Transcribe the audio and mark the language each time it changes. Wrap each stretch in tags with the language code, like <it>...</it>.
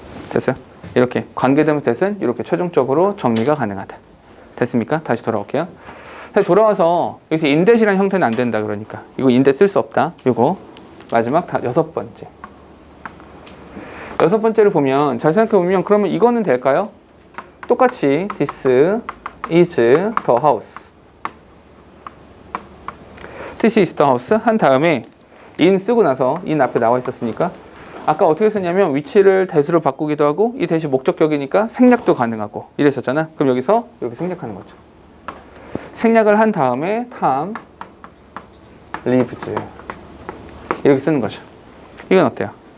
<ko>됐어요? 이렇게 관계대명사 that은 이렇게 최종적으로 정리가 가능하다. 됐습니까? 다시 돌아올게요. 다시 돌아와서 여기서 in that이라는 형태는 안 된다. 그러니까 이거 in that 쓸 수 없다. 이거 마지막 여섯 번째를 보면 잘 생각해 보면 그러면 이거는 될까요? 똑같이</ko> <en>this is the house. this is the house</en> <ko>한 다음에 in 쓰고 나서 in 앞에 나와 있었으니까 아까 어떻게 썼냐면 위치를 대수로 바꾸기도 하고 이 대시 목적격이니까 생략도 가능하고 이랬었잖아. 그럼 여기서 이렇게 생략하는 거죠. 생략을 한 다음에</ko> <en>Tom lives</en> <ko>이렇게 쓰는 거죠. 이건 어때요?</ko>